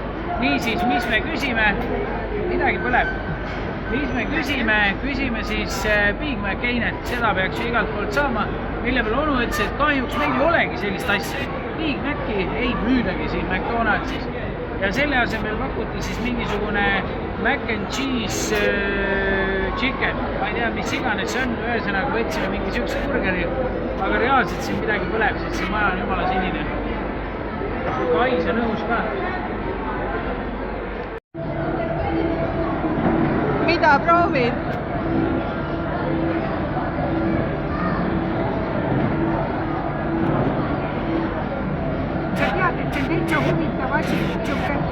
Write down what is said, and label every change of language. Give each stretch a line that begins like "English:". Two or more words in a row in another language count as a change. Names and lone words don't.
Estonian: Niisiis, mis me küsime? Midagi põleb. Mis me küsime siis Big Mac-einet, seda peaks ju igalt poolt saama. Mille peale onu ütles, et kahjuks meil ei olegi sellist asja. Big Mac-i ei müüdagi siin McDonaldsis. Ja selle asemel pakuti siis mingisugune
English: mac and cheese chicken.
Estonian: Ma ei tea, mis iganes see on, ühesõnaga võtsime mingi siukse burgeri, aga reaalselt siin midagi põleb, sest see maja on jumala sinine. Kais on õhus ka. Mida proovid? Sa tead, et see on täitsa huvitav asi, siuke.